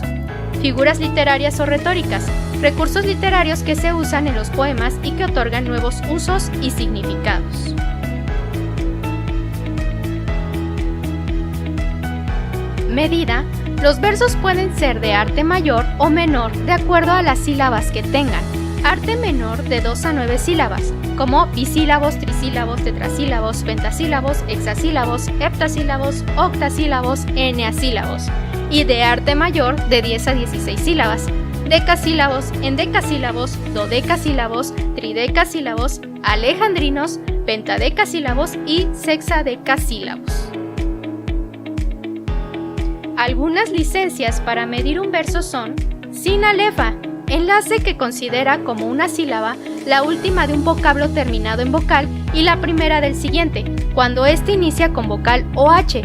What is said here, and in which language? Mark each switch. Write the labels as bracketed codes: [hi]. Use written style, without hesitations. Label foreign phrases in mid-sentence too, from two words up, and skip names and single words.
[es] Figuras literarias o retóricas, recursos literarios que se usan en los poemas y que otorgan nuevos usos y significados. Medida. Los versos pueden ser de arte mayor o menor de acuerdo a las sílabas que tengan. Arte menor de 2 a 9 sílabas, como bisílabos, trisílabos, tetrasílabos, pentasílabos, hexasílabos, heptasílabos, octasílabos, eneasílabos. Y de arte mayor de 10 a 16 sílabas, decasílabos, endecasílabos, dodecasílabos, tridecasílabos, alejandrinos, pentadecasílabos y sexadecasílabos. Algunas licencias para medir un verso son sinalefa, enlace que considera como una sílaba la última de un vocablo terminado en vocal y la primera del siguiente, cuando éste inicia con vocal o H.